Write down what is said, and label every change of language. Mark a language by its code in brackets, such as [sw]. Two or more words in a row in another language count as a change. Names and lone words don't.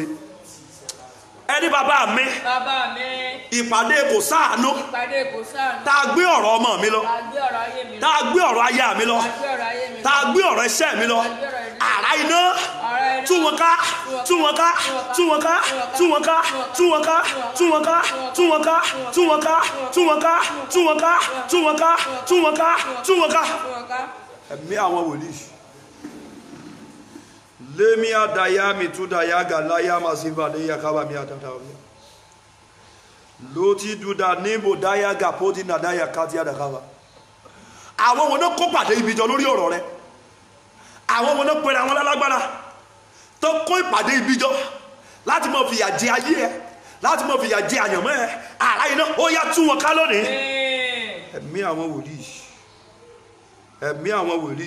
[yo] Ẹni bàbá mi, ìpàdé kò sáànú tá a gbé ọ̀rọ̀ ọmọ mi lọ, tá a gbé ọ̀rọ̀ aya mi lọ, tá a gbé ọ̀rọ̀ iṣẹ́ mi lọ, àrá iná tú wọn ká, tú wọn ká, tú wọn ká, tú wọn ká, tú wọn ká, tú wọn ká, tú wọn ká, tú wọn ká, tú wọn ká, tú wọn ká, tú wọn ká, tú wọn ká, tú wọn ká. Ẹ̀mí àwọn wòlíì. Lemia daya mituda ya galaya masiva de yakaba mi atatawa. Loti duda nimbo daya gapodi na daya katia da kaba. Àwọn wo no kó pàdé ibi jọ lórí ọ̀rọ̀ rẹ̀. Àwọn wo no pera wọn lálágbára. Tó kó ìpàdé ibi jọ láti má fìyà jẹ ayé ẹ, láti má fìyà jẹ àyànmọ́ ẹ. Àrá iná ó yá tú wọn ká lónìí. Ẹ̀mí àwọn wòlíì. Ẹ̀mí àwọn wòlíì.